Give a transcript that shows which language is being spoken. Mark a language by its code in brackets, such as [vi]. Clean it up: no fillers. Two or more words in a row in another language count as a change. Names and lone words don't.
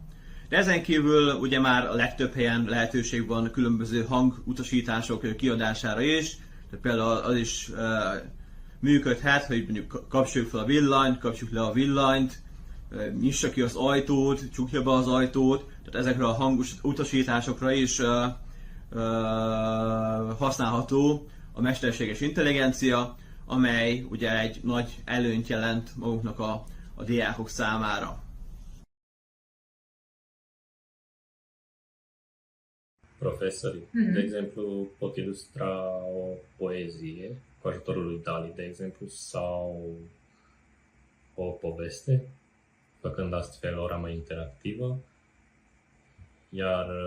[hu] De ezen kívül ugye már a legtöbb helyen lehetőség van különböző hangutasítások kiadására is, tehát például az is működhet, hogy mondjuk kapcsoljuk fel a villanyt, kapcsoljuk le a villanyt, nyissa ki az ajtót, csukja be az ajtót, tehát ezekre a hangutasításokra is használható a mesterséges intelligencia, amely ugye egy nagy előnyt jelent maguknak a diákok számára. [ro] Profesorii, de exemplu, pot ilustra o poezie cu ajutorul lui DALL-E, de exemplu, sau o poveste, făcând astfel ora mai interactivă, iar